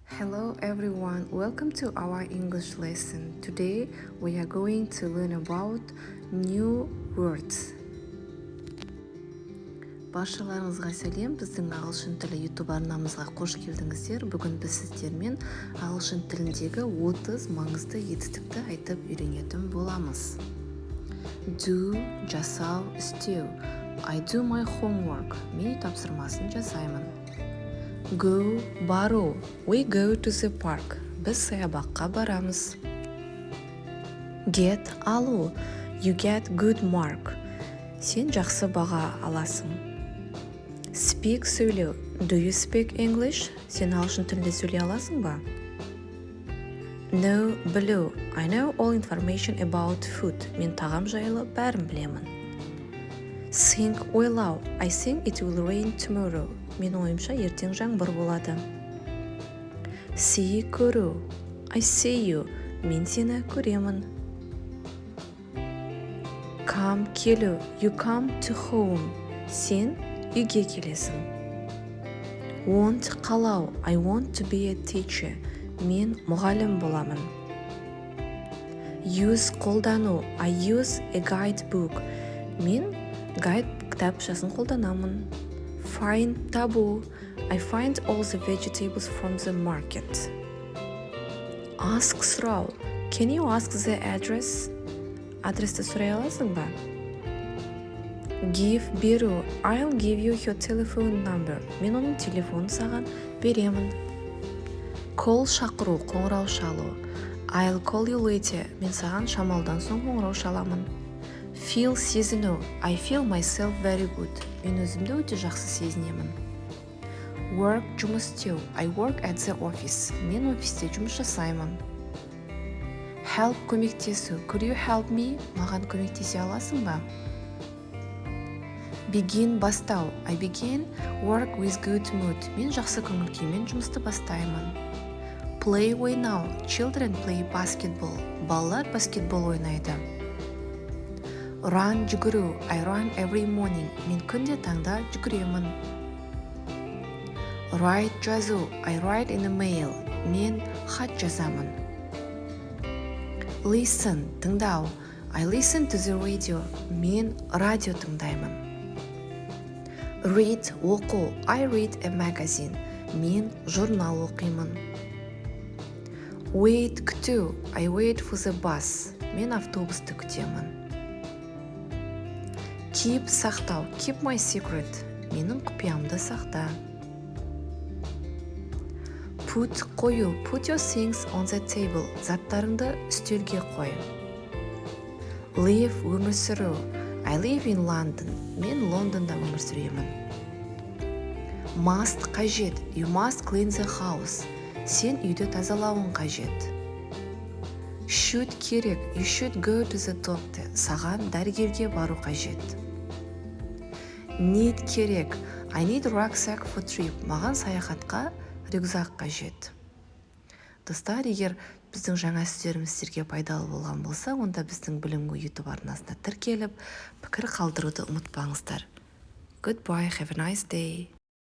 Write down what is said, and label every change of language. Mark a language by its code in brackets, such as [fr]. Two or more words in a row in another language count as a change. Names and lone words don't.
[en] Hello everyone, welcome to our English lesson. Today we are going to learn about new words. [kk] Баршаларыңызға сәлем, біздің ағылшын тілі YouTube арнамызға қош келдіңіздер. Бүгін біз сіздермен ағылшын тіліндегі 30 маңызды етістікті айтып үйренетін боламыз. Do, жасау, істеу. [en] I do my homework. [kk] Мен тапсырмасын жасаймын. Go, бару. [en] We go to the park. [kk] Біз саябаққа барамыз. Get, алу. [en] You get good mark. [kk] Сен жақсы баға аласың. Speak, сөйлеу. [en] Do you speak English? [kk] Сен ағылшын тілінде сөйлей аласың ба? Know, білу. [en] I know all information about food. [kk] Мен тағам жайлы бәрін білемін. Think, ойлау. [en] I think it will rain tomorrow. [kk] Мен ойымша ертең жаңбыр болады. See, көру. [en] I see you. [kk] Мен сені көремін. Come, келу. [en] You come to home. [kk] Сен үйге келесің. Want, қалау. [en] I want to be a teacher. [kk] Мен мұғалім боламын. Use, қолдану. [en] I use a guidebook. [kk] Мен гайд кітапшасын қолданамын. Find, табу. [en] I find all the vegetables from the market. Ask, сұрау. Can you ask the address? [kk] Адресті сұрай аласың ба? Give, беру. [en] I'll give you your telephone number. [kk] Мен оның телефонын саған беремін. Call, шақыру, қоңырау шалу. [en] I'll call you later. [kk] Мен саған шамалдан соң қоңырау шаламын. [en] Feel, сезіну. I feel myself very good. [kk] Мен өзімді өте жақсы сезінемін. Work, жұмыс істеу. [en] I work at the office. [kk] Мен офисте жұмыс жасаймын. [en] Help, көмектесу. Could you help me? [kk] Маған көмектесе аласың ба? Begin, бастау. [en] I begin work with good mood. [kk] Мен жақсы көңіл күймен жұмысты бастаймын. Play, ойнау. [en] Children play basketball. [kk] Балалар баскетбол ойнайды. Run, жүгіру. [en] I run every morning. [kk] Мен күнде таңда жүгіремін. Write, жазу. [en] I write in a mail. [kk] Мен хат жазамын. Listen, тыңдау. [en] I listen to the radio. [kk] Мен радио тыңдаймын. Read, оқу. [en] I read a magazine. [kk] Мен журнал оқимын. Wait, күту. [en] I wait for the bus. [kk] Мен автобусты күтемін. [en] Keep, сақтау. Keep my secret. [kk] Менің құпиямды сақта. Put, қою. [en] Put your things on the table. [kk] Заттарыңды үстелге қой. Live, өмір сүру. [en] I live in London. [kk] Мен Лондонда өмір сүремін. Must, қажет. [en] You must clean the house. [kk] Сен үйді тазалауың қажет. Should, керек. [en] You should go to the doctor. [kk] Саған дәрігерге бару қажет. Need, керек. [en] I need rucksack for trip. [kk] Маған саяхатқа рюкзак қажет. Достар, егер біздің жаңа сөздеріміз сіздерге пайдалы болған болса, онда біздің білімгі YouTube арнасына тіркеліп, пікір қалдыруды ұмытпаңыздар. [en] Goodbye, have a nice day.